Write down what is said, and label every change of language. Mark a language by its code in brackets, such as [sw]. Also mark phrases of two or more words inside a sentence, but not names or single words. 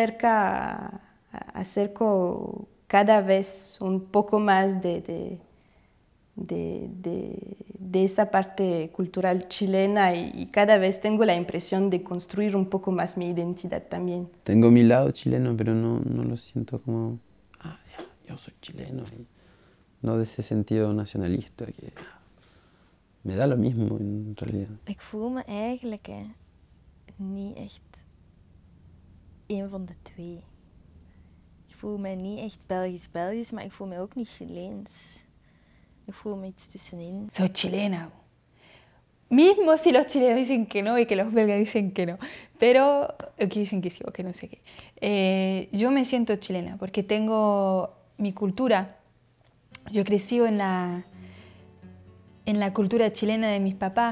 [es] acerco cada vez un poco más de esa parte cultural chilena y cada vez tengo la impresión de construir un poco más mi identidad también. Tengo mi lado chileno, pero no lo siento como, yo soy chileno, y no de ese sentido nacionalista, que me da lo mismo en realidad. [nl] Ik voel me eigenlijk niet echt een van de twee. Ik voel me niet echt Belgisch, maar ik voel me ook niet Chileens. Ik voel me iets tussenin. [es] Soy chilena. Mismo si los chilenos dicen que no y que los belgas dicen que no. Pero, que dicen que sí o que no sé qué. Yo me siento chilena porque tengo mi cultura. Yo he crecido en la cultura chilena de mis papás.